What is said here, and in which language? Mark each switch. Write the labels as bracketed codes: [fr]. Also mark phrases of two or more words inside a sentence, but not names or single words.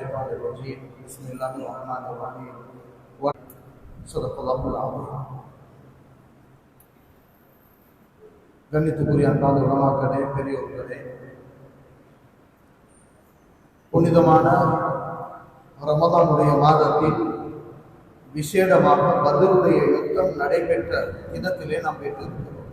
[ar] الشيطان الرجيم بسم الله الرحمن الرحيم صدق الله العظيم. [ta] கண்ணியத்துக்குரிய அன்பான உலமாக்களே, பெரியோர்களே, புனிதமான ரமதானுடைய மாதத்தில் விசேடமாக பத்ருடைய யுத்தம் நடைபெற்ற தினத்திலே நாம் பெற்றிருக்கிறோம்.